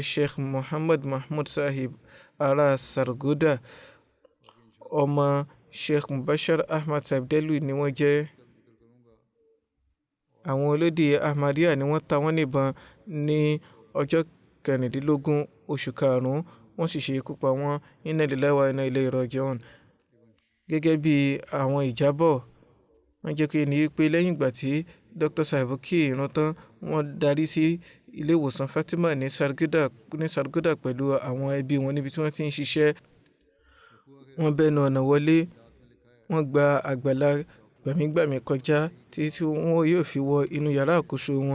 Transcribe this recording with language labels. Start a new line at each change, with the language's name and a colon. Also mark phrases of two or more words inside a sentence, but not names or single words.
Yoruba: Sheikh Muhammad Mahmud Sahib ará Sargoda. Ọmọ Sheikh Mubashir Ahmad Sahib Delhi ni wọ́n jẹ́. Àwọn olódì Ahmadiyya ni wọ́n ta wọ́n níbọn ní ọjọ́ 16 oṣù karùn-ún, wọ́n sì ṣe ikú pa wọ́n.
Arabic: إنا لله وإنا إليه راجعون.
Yoruba: Gẹ́gẹ́ bí àwọn ìjábọ̀, wọ́n jẹ́ kí ní pé lẹ́yìn ìgbà tí Dr. Sahib kí ìrun tán, wọ́n darí sí ilé ìwòsàn Fatima ní Sargoda pẹ̀lú àwọn ẹbí wọn níbi tí wọ́n ti ń ṣiṣẹ́. Wọ́n bẹnu ọ̀nà wọlé, wọ́n gba àgbàlá gbàmígbàmí kọjá tí wọ́n yóò fi wọ inú yàrá àkóso wọn.